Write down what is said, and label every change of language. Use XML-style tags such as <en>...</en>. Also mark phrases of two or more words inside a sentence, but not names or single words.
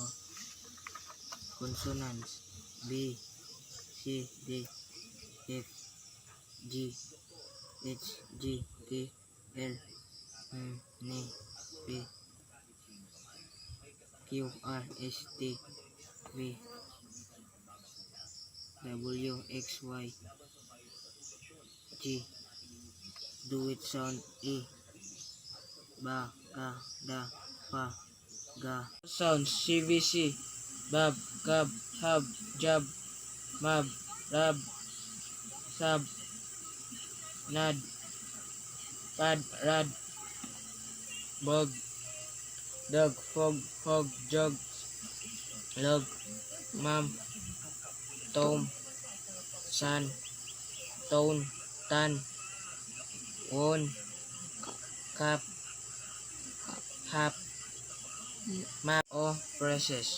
<en>Consonants: B, C, D, F, G, H, G, K, L, M, N, P, Q, R, S, T, V, W, X, Y, G. Do it sound: E, Ba, Ka, Da, Pa, Ga. Sounds: CBC, Bab, Gab, Hab, Jab, Mab, Rab, Sab, Nad, Pad, Rad, Bog, Dog, Fog, Hog, Jog, Log, Mam, Tom, San, Tone, Tan, Won, Cap, Hap, Map, O, Presses.</en>